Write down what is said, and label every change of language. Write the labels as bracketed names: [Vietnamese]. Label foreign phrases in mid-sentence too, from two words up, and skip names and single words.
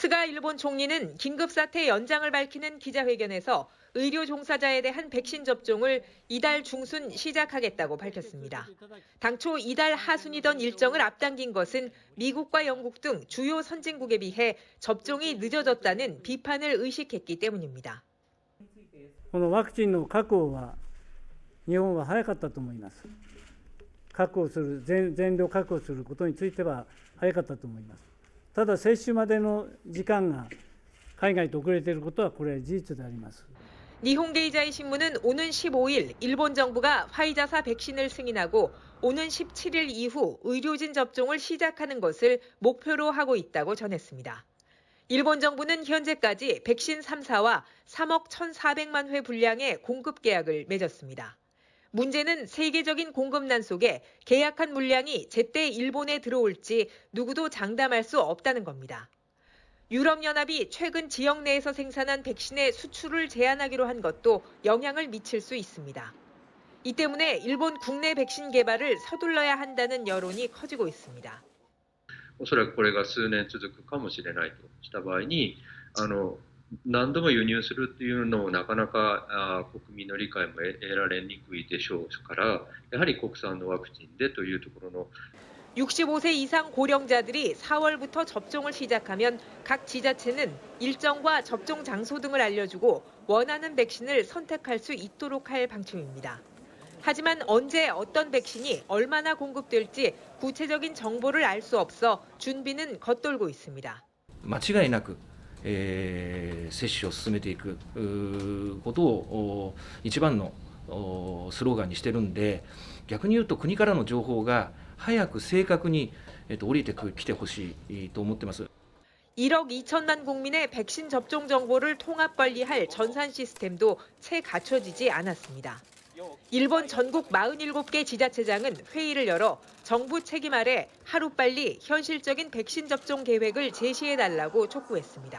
[Korean] 스가 일본 총리는 긴급사태 연장을 밝히는 기자회견에서 의료 종사자에 대한 백신 접종을 이달 중순 시작하겠다고 밝혔습니다. 당초 이달 하순이던 일정을 앞당긴 것은 미국과 영국 등 주요 선진국에 비해 접종이 늦어졌다는 비판을 의식했기 때문입니다. [Japanese] このワクチンの確保は日本は早かったと思います。確保する全量確保することについては早かったと思います。ただ接種までの時間が海外と遅れていることはこれは事実であります。 [Korean] 니혼게이자이 신문은 오는 15일 일본 정부가 화이자사 백신을 승인하고 오는 17일 이후 의료진 접종을 시작하는 것을 목표로 하고 있다고 전했습니다. 일본 정부는 현재까지 백신 3사와 3억 1,400만 회 분량의 공급 계약을 맺었습니다. 문제는 세계적인 공급난 속에 계약한 물량이 제때 일본에 들어올지 누구도 장담할 수 없다는 겁니다. 유럽연합이 최근 지역 내에서 생산한 백신의 수출을 제한하기로 한 것도 영향을 미칠 수 있습니다. 이 때문에 일본 국내 백신 개발을 서둘러야 한다는 여론이 커지고 있습니다. [Japanese] おそらくこれが数年続くかもしれないとした場合に、何度も輸入するっていうのもなかなか国民の理解も得られにくいでしょうから、やはり国産のワクチンでというところの [Korean] 65세 이상 고령자들이 4월부터 접종을 시작하면 각 지자체는 일정과 접종 장소 등을 알려주고 원하는 백신을 선택할 수 있도록 할 방침입니다. 하지만 언제 어떤 백신이 얼마나 공급될지 구체적인 정보를 알 수 없어 준비는 겉돌고 있습니다. [Japanese] 間違いなく接種を進めていくことを一番のスローガンにしてるんで、逆に言うと国からの情報が早く正確に降りてきてほしいと思ってます。 [Korean] 1억 2천만 국민의 백신 접종 정보를 통합 관리할 전산 시스템도 채 갖춰지지 않았습니다. 일본 전국 47개 지자체장은 회의를 열어 정부 책임 아래 하루빨리 현실적인 백신 접종 계획을 제시해달라고 촉구했습니다.